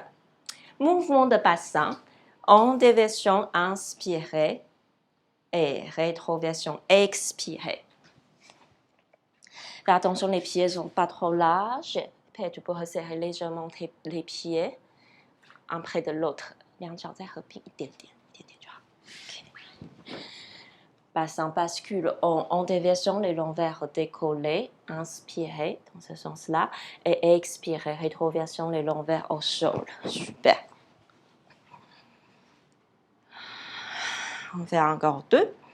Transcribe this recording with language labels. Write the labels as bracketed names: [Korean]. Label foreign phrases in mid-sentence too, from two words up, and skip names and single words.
[French] Mouvement de bassin, en déversion, inspirez et rétroversion, expirez. Fais attention, les pieds ne sont pas trop larges. Puis tu peux resserrer légèrement les pieds. Un près de l'autre， [Chinese] 两脚再合并一点点就好。Okay. [French] Bassin bascule en déviation, les lombaires décollés. Inspirez dans ce sens-là. Et expirez, rétroversion, les lombaires au sol. Super. On fait encore deux.